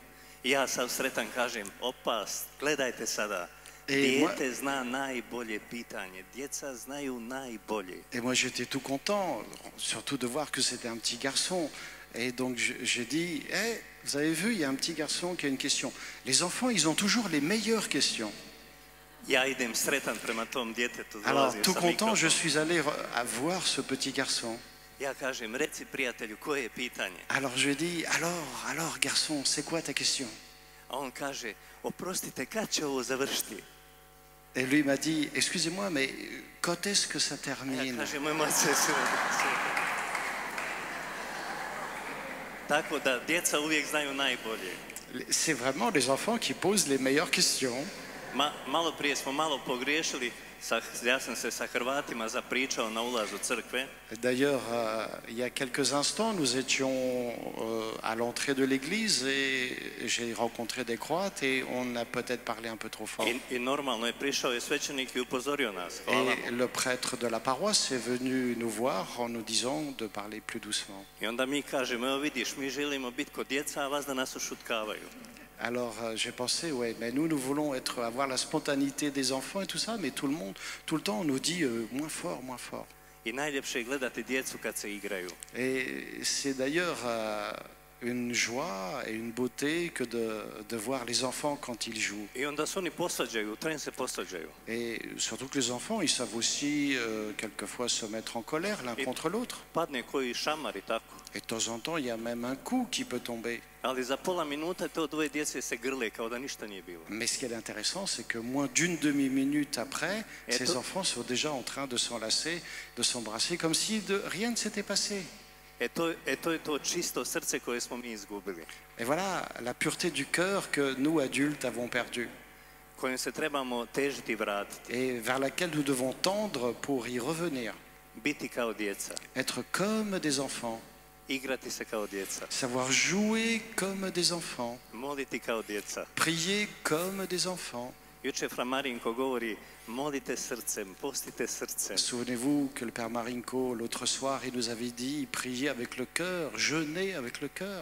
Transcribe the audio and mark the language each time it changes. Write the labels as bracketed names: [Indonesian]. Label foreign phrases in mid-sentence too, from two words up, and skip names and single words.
[Croatian] I ja sam sretan kažem, opa, gledajte sada. Dijete zna najbolje pitanje. Djeca znaju najbolje. [French] Et moi j'étais tout content, surtout de voir que c'était un petit garçon. Et donc j'ai dit, hey, vous avez vu, il y a un petit garçon qui a une question. Les enfants, ils ont toujours les meilleures questions. [Croatian] Ja idem sretan prema tom djetetu. [French] Alors tout content, je suis allé voir ce petit garçon. [Croatian] Ja kažem, reci prijatelju, koje je pitanje? [French] Alors je lui dis, alors garçon, c'est quoi ta question? [Croatian] A on kaže, oprostite, kad će ovo završiti? [French] Et lui m'a dit, excusez-moi, mais quand est-ce que ça [Croatian] Ja [French] termine? [Croatian] kažem, moj mlac se Tako da djeca uvijek znaju najbolje. [French] C'est vraiment les enfants qui posent les meilleures questions. [Croatian] Malo prije smo malo pogriješili, ja sam se sa Hrvatima zapričao na ulazu crkve. [French] D'ailleurs, il y a quelques instants, nous étions à l'entrée de l'église et j'ai rencontré des Croates et on a peut-être parlé un peu trop fort. [Croatian] I normalno je prišao je svećenik i upozorio nas. Hvala [French] Et [Croatian] mu. [French] le prêtre de la paroisse est venu nous voir en nous disant de parler plus doucement. [Croatian] I onda mi kažemo, evo vidiš, mi želimo biti kod djeca, a vas da nas ušutkavaju. [French] Alors j'ai pensé, ouais, mais nous voulons avoir la spontanéité des enfants et tout ça, mais tout le temps on nous dit moins fort, moins fort. [Croatian] I najljepše je gledati djecu kad se igraju. [French] Et c'est d'ailleurs une joie et une beauté que de voir les enfants quand ils jouent. [Croatian] I onda se oni posvađaju, tren se posvađaju. [French] Et surtout que les enfants, ils savent aussi quelquefois se mettre en colère l'un contre l'autre. [Croatian] Padne koji šamar i tako. [French] Et de temps en temps, il y a même un coup qui peut tomber. [Croatian] Ali za pola minuta to dvoje djece se grle kao da ništa nije bilo. [French] Mais ce qui est intéressant, c'est que moins d'une demi-minute après, ces enfants sont déjà en train de s'enlacer, de s'embrasser, comme si rien ne s'était passé. [Croatian] To je to čisto srce koje smo mi izgubili. [French] Et voilà la pureté du cœur que nous, adultes, avons perdue. [Croatian] Kojim se trebamo težiti i vratiti. [French] Et vers laquelle nous devons tendre pour y revenir. [Croatian] Biti kao djeca. [French] Être comme des enfants. [Croatian] Igrati se kao djeca. [French] Savoir jouer comme des enfants. [Croatian] Moliti kao djeca. [French] Prier comme des enfants. [Croatian] Juče Fra Marinko govori, molite srcem, postite srcem. [French] Souvenez-vous que le Père Marinko, l'autre soir, il nous avait dit, priez avec le cœur, jeûnez avec le cœur.